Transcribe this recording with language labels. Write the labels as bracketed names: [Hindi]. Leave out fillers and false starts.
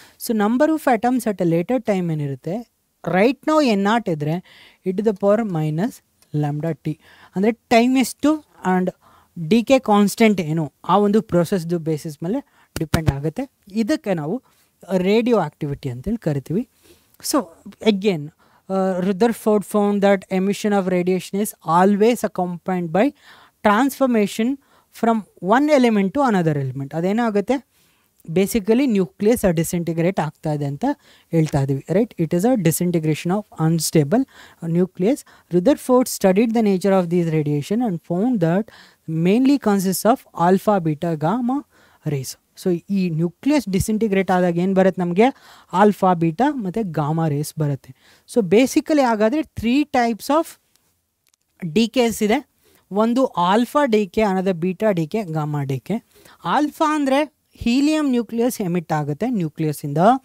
[English] so number of atoms at a later time [Kannada] ಏನಿರುತ್ತೆ, [English] right [Kannada] ನಾವು n0 ಇದ್ದರೆ e⁻⁻⁴ ಅಂದರೆ ಟೈಮ್ ಎಷ್ಟು [English] and decay constant [Kannada] ಏನು ಆ ಒಂದು [English] ಪ್ರೊಸೆಸ್ದು ಬೇಸಿಸ್ ಮೇಲೆ ಡಿಪೆಂಡ್ ಆಗುತ್ತೆ. [Kannada] ಇದಕ್ಕೆ ನಾವು ರೇಡಿಯೋ ಆಕ್ಟಿವಿಟಿ ಅಂತೇಳಿ ಕರಿತೀವಿ. [English] So again Rutherford found that emission of radiation is always accompanied by transformation from one element to another element. [Kannada] ಅದೇನಾಗುತ್ತೆ, ಬೇಸಿಕಲಿ ನ್ಯೂಕ್ಲಿಯಸ್ ಡಿಸ್ಇಂಟಿಗ್ರೇಟ್ ಆಗ್ತಾ ಇದೆ ಅಂತ ಹೇಳ್ತಾ ಇದ್ದೀವಿ. [English] Right, it is a disintegration of unstable nucleus. Rutherford studied the nature of these radiation and found that mainly consists of alpha, beta, gamma rays. [Kannada] So ಈ nucleus disintegrate ಆದಾಗ ಏನು ಬರುತ್ತೆ ನಮಗೆ, ಆಲ್ಫಾ, ಬೀಟಾ ಮತ್ತು ಗಾಮಾ ರೇಸ್ ಬರುತ್ತೆ. [English] so basically [Kannada] ಹಾಗಾದರೆ [English] 3 types of decays ಇದೆ. [Kannada] ಒಂದು ಆಲ್ಫಾ ಡಿಕೆ, ಅನ್ನೋದು beta DK, gamma DK. Alpha ಅಂದರೆ ಹೀಲಿಯಂ ನ್ಯೂಕ್ಲಿಯಸ್ ಎಮಿಟ್ ಆಗುತ್ತೆ ನ್ಯೂಕ್ಲಿಯಸ್ಸಿಂದ.